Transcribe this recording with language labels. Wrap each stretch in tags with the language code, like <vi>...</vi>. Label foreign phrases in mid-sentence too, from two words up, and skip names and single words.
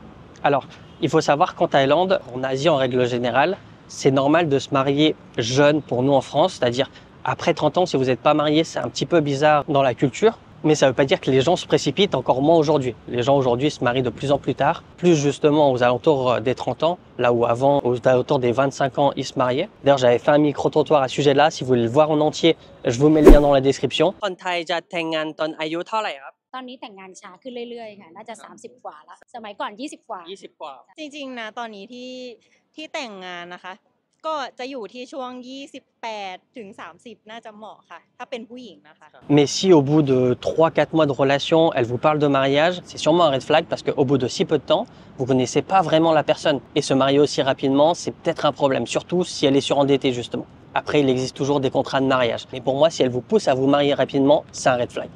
<fr>Alors, il faut savoir qu'en Thaïlande, en Asie en règle générale, c'est normal de se marier jeune pour nous en France, c'est-à-dire après 30 ans, si vous n'êtes pas marié, c'est un petit peu bizarre dans la culture. Mais ça ne veut pas dire que les gens se précipitent, encore moins aujourd'hui. Les gens aujourd'hui se marient de plus en plus tard, plus justement aux alentours des 30 ans, là où avant, aux alentours des 25 ans, ils se mariaient. D'ailleurs, j'avais fait un micro-trottoir à ce sujet-là. Si vous voulez le voir en entier, je vous mets le lien dans la description.</fr> <th>คนไทยจะแต่งงานตอนอายุเท่าไหร่ครับ ตอนนี้แต่งงานช้าขึ้นเรื่อยๆค่ะน่าจะ30กว่าแล้วสมัยก่อน20กว่า 20 กว่า จริงๆนะตอนนี้ที่แต่งงานนะคะก็จะอยู่ที่ช่วง28ถึง30น่าจะเหมาะค่ะถ้าเป็นผู้หญิงนะคะ</th> <fr>Mais si au bout de 3-4 mois de relation, elle vous parle de mariage, c'est sûrement un</fr> <en>red flag</en> <fr>parce qu'au bout de si peu de temps, vous connaissez pas vraiment la personne. Et se marier aussi rapidement, c'est peut-être un problème, surtout si elle est surendettée justement. Après, il existe toujours des contrats de mariage. Mais pour moi, si elle vous pousse à vous marier rapidement, c'est un</fr> <en>red flag.</en>